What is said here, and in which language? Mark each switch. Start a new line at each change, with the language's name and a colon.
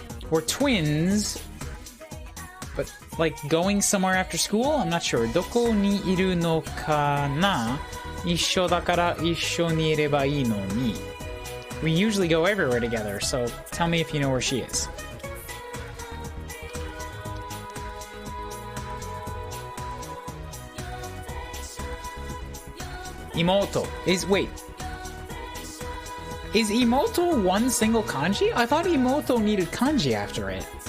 English: We're twins, but like going somewhere after school? I'm not sure.
Japanese: どこにいるのかな？一緒だから一緒にいればいいのに。
English: We usually go everywhere together, so tell me if you know where she is. Imoto wait. Is Imoto one single kanji? I thought Imoto needed kanji after it.